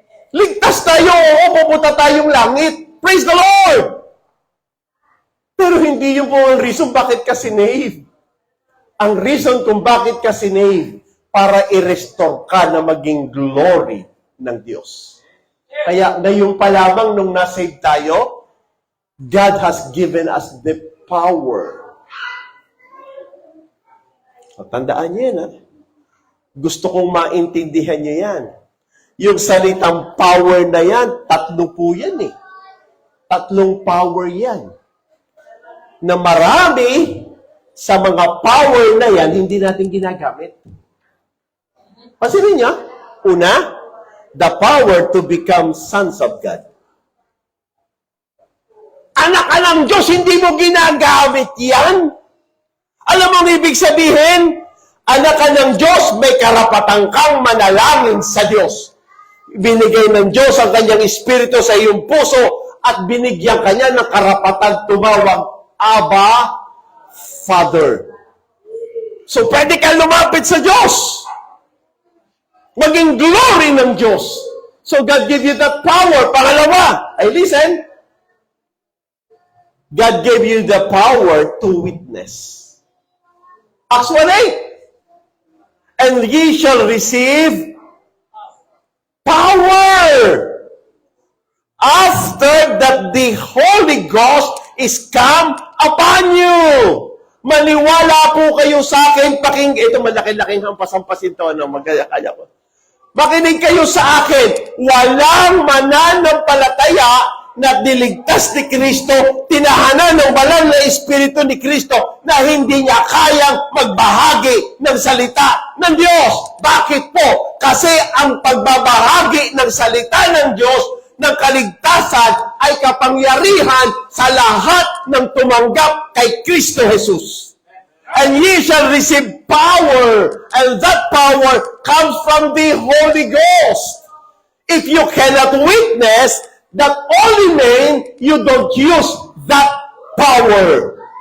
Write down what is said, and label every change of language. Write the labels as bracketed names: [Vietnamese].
[Filipino] Ligtas tayo, oo, pupunta tayong langit. [English] Praise the Lord! [Filipino] Pero hindi yun po ang reason bakit ka sinave. Ang reason kung bakit ka sinave, para i-restore ka na maging glory ng Diyos. Kaya ngayon pa lamang nung nasave tayo, [English] God has given us the power. [Filipino] O, tandaan niyo yan, ha? Gusto kong maintindihan niyo yan. Yung salitang power na yan, tatlo po yan eh. Tatlong power yan. Na marami sa mga power na yan, hindi natin ginagamit. Pansinin niyo, una, [English] the power to become sons of God. [Filipino] Anak ka ng Diyos, hindi mo ginagamit yan. Alam mo ang ibig sabihin? Anak ka ng Diyos, may karapatan kang manalangin sa Diyos. Binigay ng Diyos ang kanyang espiritu sa iyong puso at binigyan kanya ng karapatan tumawag, Abba, Father. So pwede kang lumapit sa Diyos. Maging glory ng Diyos. [English] So God give you that power. [Filipino] Pangalawa, ay [English] listen, God gave you the power to witness. Acts 1:8. And ye shall receive power after that the Holy Ghost is come upon you. [Filipino] Maniwala po kayo sa akin. Ito malaki-laking hampasampasin to. Magkaya ko. Makinig kayo sa akin. Walang mananampalataya na diligtas ni Kristo, tinahanan ng banal na Espiritu ni Kristo na hindi niya kayang magbahagi ng salita ng Diyos. Bakit po? Kasi ang pagbabahagi ng salita ng Diyos ng kaligtasan ay kapangyarihan sa lahat ng tumanggap kay Kristo Jesus. [English] And ye shall receive power, and that power comes from the Holy Ghost. If you cannot witness, that only mean you don't use that power.